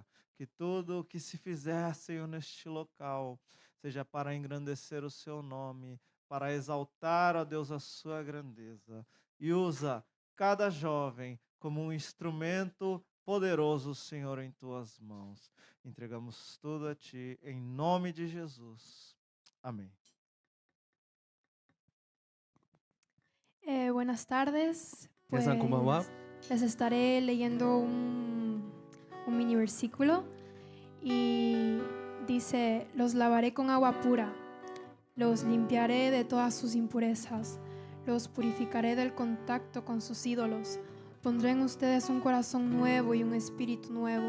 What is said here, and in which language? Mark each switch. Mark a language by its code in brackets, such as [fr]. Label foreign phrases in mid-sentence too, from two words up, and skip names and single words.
[pt] Que tudo o que se fizer, Senhor, neste local, seja para engrandecer o seu nome, para exaltar, ó Deus, a sua grandeza. E usa cada jovem como um instrumento poderoso, Senhor, em tuas mãos. Entregamos tudo a ti, em nome de Jesus. Amém. [es] Buenas tardes. Pues, [ja] 皆さんこんばんは。 [es] les estaré leyendo un mini versículo y dice: los lavaré con agua pura, los limpiaré de todas sus impurezas, los purificaré del contacto con sus ídolos. Pondré en ustedes un corazón nuevo y un espíritu nuevo.